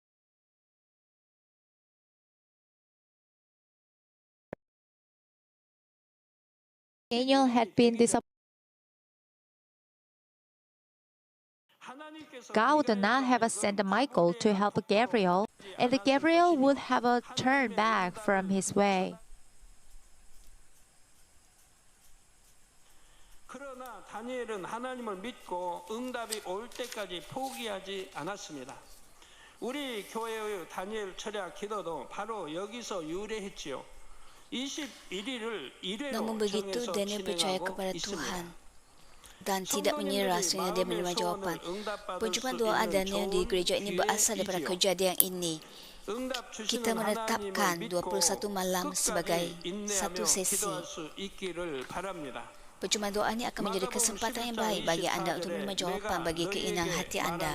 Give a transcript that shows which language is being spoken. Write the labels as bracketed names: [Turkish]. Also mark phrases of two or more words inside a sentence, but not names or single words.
[English] Daniel had been disappointed. God would not have sent Michael to help Gabriel, and Gabriel would have turned back from his way. [Korean] 그러나 다니엘은 하나님을 믿고 응답이 올 때까지 포기하지 않았습니다. 우리 교회의 다니엘 철야 기도도 바로 여기서 유래했지요. 21일을 일회로 [Malay] Namun begitu, [Korean] 정해서 [Malay] Daniel percaya [Korean] 진행하고 [Malay] kepada [Korean] 있습니다. [Malay] Tuhan dan tidak menyerah sehingga dia menerima jawapan. Perjumpaan doa Daniel di gereja ini berasal daripada kejadian ini. Kita menetapkan 21 malam sebagai satu sesi. Perjumpaan doa ini akan menjadi kesempatan yang baik bagi anda untuk menerima jawapan bagi keinginan hati anda.